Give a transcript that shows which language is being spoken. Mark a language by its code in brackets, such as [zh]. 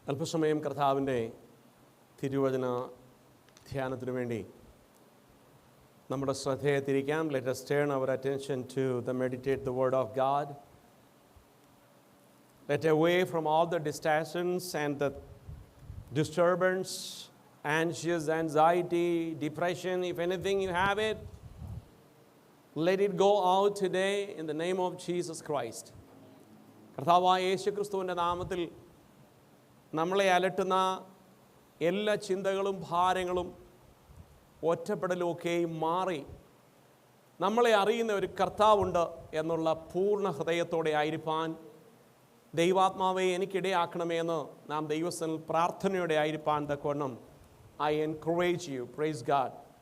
[ml] അല്പസമയം കർത്താവിൻ്റെ തിരുവചന ധ്യാനത്തിനു വേണ്ടി നമ്മുടെ ശ്രദ്ധയെ തിരിക്കാം. [en] Let us turn our attention to meditate the word of God. Let away from all the distractions and the disturbance, anxious, anxiety, depression, if anything you have it, let it go out today in the name of Jesus Christ. [ml] കർത്താവായ യേശുക്രിസ്തുവിൻ്റെ നാമത്തിൽ നമ്മളെ അലട്ടുന്ന എല്ലാ ചിന്തകളും ഭാരങ്ങളും ഒറ്റപ്പെടലുമൊക്കെയും മാറി നമ്മളെ അറിയുന്ന ഒരു കർത്താവുണ്ട് എന്നുള്ള പൂർണ്ണ ഹൃദയത്തോടെ ആയിരിക്കാൻ ദൈവാത്മാവെ എനിക്കിടയാക്കണമേ എന്ന് നാം ദൈവസനിൽ പ്രാർത്ഥനയോടെ ആയിരിക്കാൻ തക്കവണ്ണം [en] I encourage you. Praise God.